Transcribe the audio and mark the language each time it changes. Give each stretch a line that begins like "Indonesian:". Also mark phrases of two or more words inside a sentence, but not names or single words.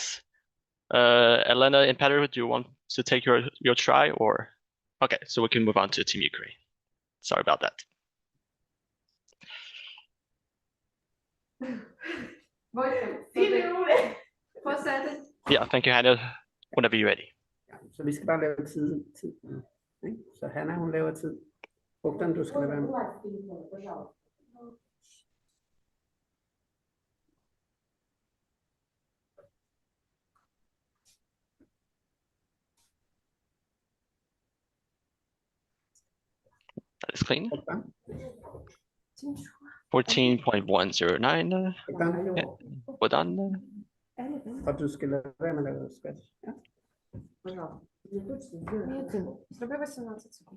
English: Elena and Peter, do you want to take your try or? Okay, so we can move on to Team Ukraine. Sorry about that. Yeah, thank you, Hannah. Whenever you're ready.
Danish: Ja, så vi skal bare lave tid. Ikke? Så Hanna, hun laver tid. Bogdan, du skal lade være med.
English: That is clean.
Danish: Bogdan, 14.109. Bogdan. Bodan. Og du skal lade være med at lave scratch. Ja.
Ukrainian: Зроби 18 секунд.